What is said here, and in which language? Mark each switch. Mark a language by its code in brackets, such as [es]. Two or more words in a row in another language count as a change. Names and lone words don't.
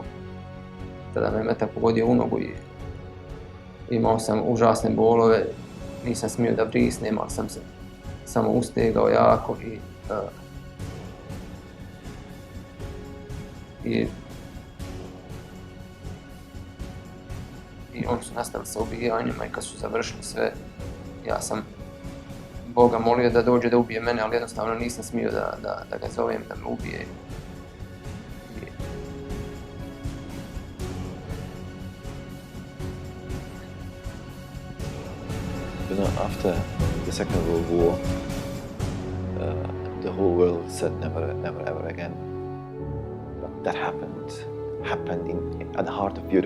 [bs] Tada me metak pogodio u nogu i imao sam užasne bolove, nisam smio da vrisnem, ali sam se samo ustegao jako i oni su nastavili sa ubijanjima i kad su završili sve, ja sam Boga molio da dođe da ubije mene, ali jednostavno nisam smio da ga zovem da me ubije. [en] After the Second World War, the whole world said never, never, ever again. But that happened at the heart of Europe.